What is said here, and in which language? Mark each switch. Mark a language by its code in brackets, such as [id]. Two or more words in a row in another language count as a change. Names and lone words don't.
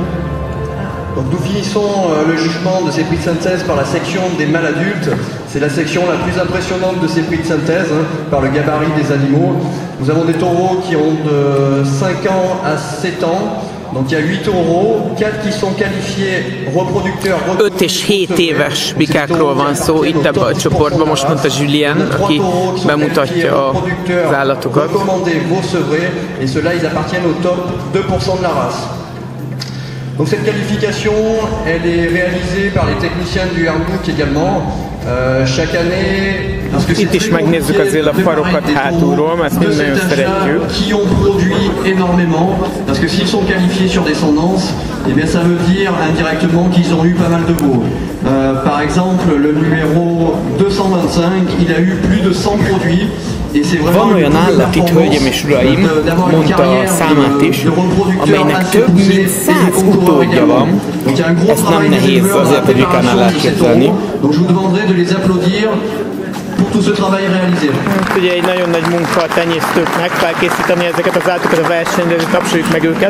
[fr] Donc nous finissons le jugement de ces prix de synthèse par la section des mâles adultes. C'est la section la plus impressionnante de ces prix de synthèse par le gabarit des animaux. Nous avons des taureaux qui ont de 5 ans à 7 ans. Donc il y a 8 taureaux, 4 qui sont qualifiés reproducteurs. [hu] 5 és 7 éves bikákról van szó itt ebben a csoportban, most mondta Julien, aki bemutatja az állatokat. [fr] Et ceux-là, ils appartiennent au top 2% de la race. Donc cette qualification, elle est réalisée par les techniciens du Hardbook également. Chaque année, [hu] itt is megnézzük azért a farokat hátulról, mert ezt mind nagyon szeretjük. [fr] Qui ont produit énormément, parce que s'ils sont qualifiés sur descendance, eh bien ça veut dire indirectement qu'ils ont eu pas mal de veaux. Par exemple, le numéro 225, il a eu plus de 100 produits. [hu] Van olyan állat itt, hölgyeim és uraim, mondta a számát is, amelynek több mint 100 utódja van. Ezt nem nehéz azért egy bikánál elképzelni. Ugye egy nagyon nagy munka a tenyésztőknek felkészíteni ezeket az állatokat a versenyre, de tapsoljuk meg őket.